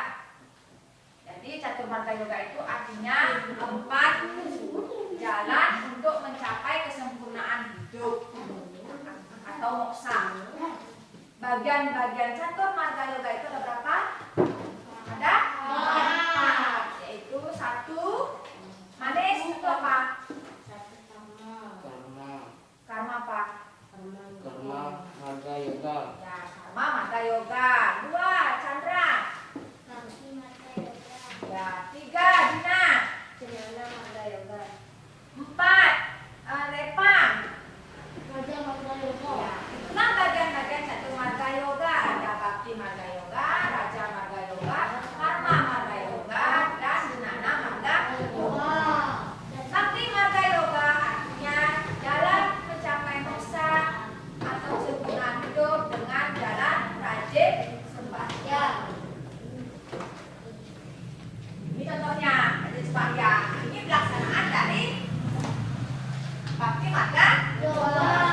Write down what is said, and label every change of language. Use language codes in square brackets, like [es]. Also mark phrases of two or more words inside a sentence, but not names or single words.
[id] Jadi catur marga yoga itu artinya 4 jalan untuk mencapai kesempurnaan hidup atau moksa. Bagian-bagian catur marga yoga itu ada berapa? Ada 4, yaitu 1 manis itu apa? Karma apa? Karma marga yoga. Ya, karma marga yoga. 2 Chandra. Ya, 3 Dina. 4 Repa. Ya, itulah bagian-bagian catur marga yoga. Ada bakti marga yoga, raja marga yoga, karma marga yoga, dan dhinana marga yoga. Bakti marga yoga artinya jalan mencapai moksa atau kesempurnaan hidup dengan jalan rajin sembahyang. Ini contohnya rajin sembahyang. Ini pelaksanaan dari bakti marga yoga.